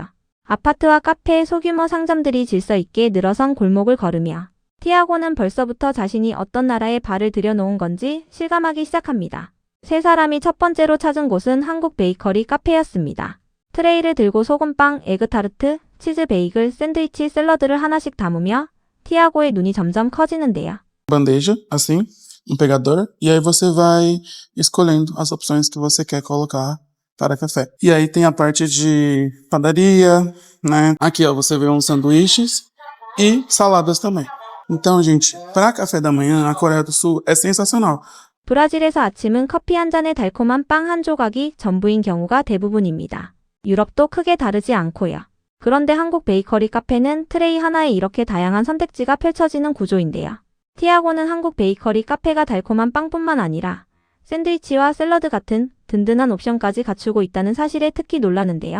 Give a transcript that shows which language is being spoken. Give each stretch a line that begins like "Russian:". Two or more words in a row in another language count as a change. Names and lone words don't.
Korean: 아파트와 카페, 소규모 상점들이 질서 있게 늘어선 골목을 걸으며 티아고는 벌써부터 자신이 어떤 나라에 발을 들여놓은 건지 실감하기 시작합니다. 세 사람이 첫 번째로 찾은 곳은 한국 베이커리 카페였습니다. 트레이를 들고 소금빵, 에그타르트, 치즈 베이글, 샌드위치, 샐러드를 하나씩 담으며 티아고의 눈이 점점 커지는데요.
Portuguese: Bandeja, assim, pegador, e aí você vai escolhendo as opções que você quer colocar para café. E aí tem a parte de padaria, né? Aqui, ó, você vê uns sanduíches e saladas também. Então, gente, para café da manhã, a Coreia do Sul é sensacional.
Korean: 브라질에서 아침은 커피 한 잔에 달콤한 빵 한 조각이 전부인 경우가 대부분입니다. 유럽도 크게 다르지 않고요. 그런데 한국 베이커리 카페는 트레이 하나에 이렇게 다양한 선택지가 펼쳐지는 구조인데요. 티아고는 한국 베이커리 카페가 달콤한 빵뿐만 아니라 샌드위치와 샐러드 같은 든든한 옵션까지 갖추고 있다는 사실에 특히 놀라는데요.